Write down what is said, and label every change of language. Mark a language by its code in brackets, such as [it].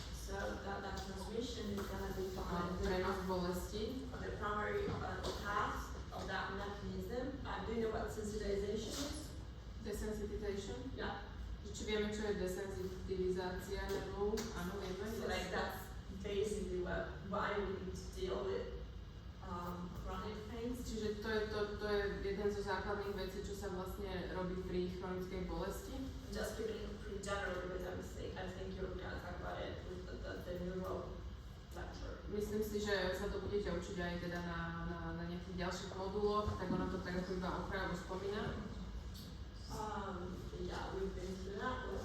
[en] So that transmission is going to be [sk] Prenos bolesti. [en] the primary path of that mechanism. Do you know what sensitization is? Desensitization. Yeah. [sk] Či vieme, čo je desensitivizácia nervov? Áno, vieme. [en] So like that's basically why we need to deal with chronic pains. [sk] Čiže to je jeden zo základných vecí, čo sa vlastne robí pri chronickej bolesti. [en] Just keeping it pretty general because I think you're going to talk about it with the neuro lecture. [sk] Myslím si, že sa to budete učiť aj teda na nejakých ďalších moduloch, tak ono to tak ako iba okrajovo spomína. [en] Yeah, we've been through that.